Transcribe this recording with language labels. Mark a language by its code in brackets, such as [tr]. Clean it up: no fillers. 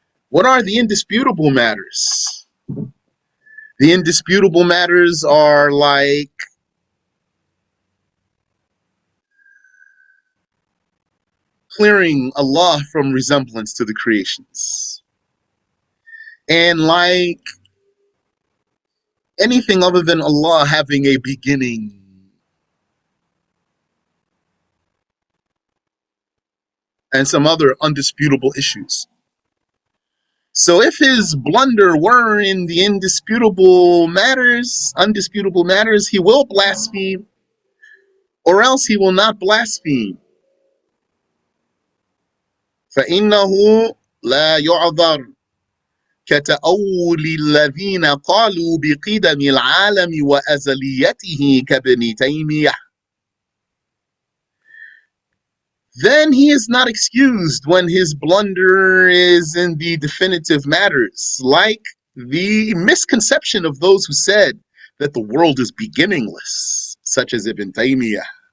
[en] What are the indisputable matters? The indisputable matters are like clearing Allah from resemblance to the creations, and like anything other than Allah having a beginning, and some other undisputable issues. So if his blunder were in the undisputable matters, he will blaspheme, or else he will not blaspheme. [ar] فإنه لا يعذر كتأول الذين قالوا بقدم العالم وأزليته كابن تيمية. [en] Then he is not excused when his blunder is in the definitive matters, like the misconception of those who said that the world is beginningless, such as Ibn Taymiyyah.